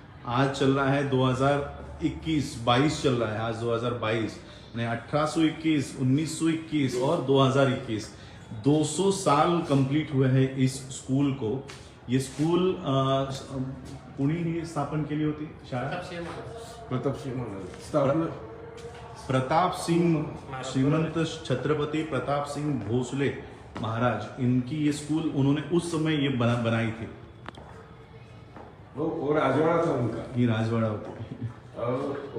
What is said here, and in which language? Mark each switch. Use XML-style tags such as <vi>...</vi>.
<hi>आज चल रहा है 2021-22 चल रहा है, आज 2022 ने 1821, 1921 और 2021 200 साल कंप्लीट हुए हैं इस स्कूल को। ये स्कूल</hi> <mr>कुणी ही स्थापन केली होती शाळा?</mr> <hi>प्रताप सिंह श्रीमंत छत्रपति प्रताप सिंह भोसले महाराज, इनकी ये स्कूल उन्होंने उस समय ये बनाई थी। वो राजवाड़ा था उनका। ये राजवाड़ा होती।</hi>